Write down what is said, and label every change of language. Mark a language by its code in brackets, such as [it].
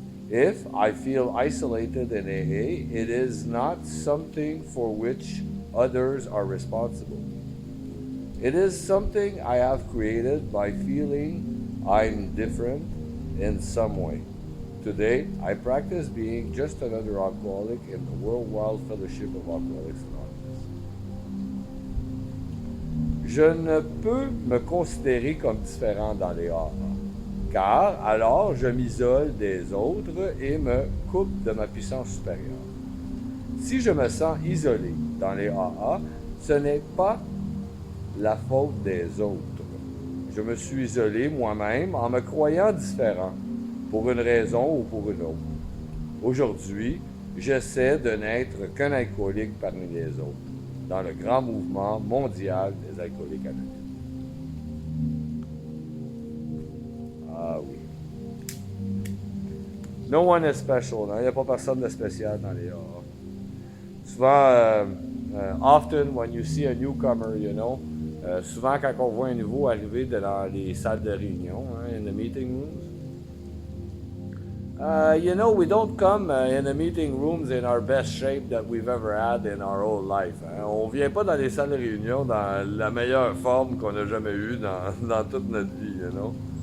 [en] If I feel isolated in AA, it is not something for which others are responsible. It is something I have created by feeling I'm different in some way. Today, I practice being just another alcoholic in the worldwide fellowship of Alcoholics Anonymous. [fr] Je ne peux me considérer comme différent dans les AA, car alors je m'isole des autres et me coupe de ma puissance supérieure. Si je me sens isolé dans les AA, ce n'est pas la faute des autres. Je me suis isolé moi-même en me croyant différent, pour une raison ou pour une autre. Aujourd'hui, j'essaie de n'être qu'un alcoolique parmi les autres, dans le grand mouvement mondial des alcooliques anonymes. Ah oui. [en] No one is special, [fr] non? Il n'y a pas personne de spécial dans les AA. [en] Souvent, often when you see a newcomer, you know, [fr] souvent quand on voit un nouveau arriver dans les salles de réunion, hein, [en] in the meeting rooms, you know, we don't come in the meeting rooms in our best shape that we've ever had in our whole life. [fr] Hein. On vient pas dans les salles de réunion dans la meilleure forme qu'on a jamais eue dans toute notre vie, you know.